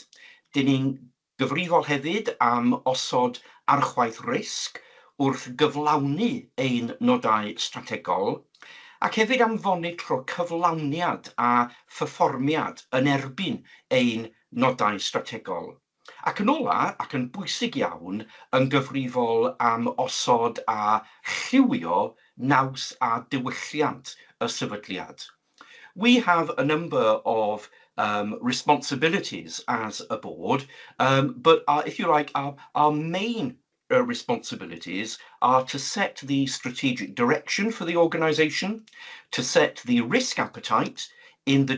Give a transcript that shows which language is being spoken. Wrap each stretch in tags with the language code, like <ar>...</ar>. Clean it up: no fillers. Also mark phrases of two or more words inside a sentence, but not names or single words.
<cy>Dyn ni'n gyfrifol hefyd am osod archwaith risg wrth gyflawni ein nodau strategol, ac hefyd am fonitro cyflawniad a pherfformiad yn erbyn ein nodau strategol. Ac yn ola, ac yn bwysig iawn, yn gyfrifol am osod a lliwio naws a diwylliant y sefydliad.</cy> <en>We have a number of responsibilities as a board, but if you like, our main responsibilities are to set the strategic direction for the organisation, to set the risk appetite in the</en>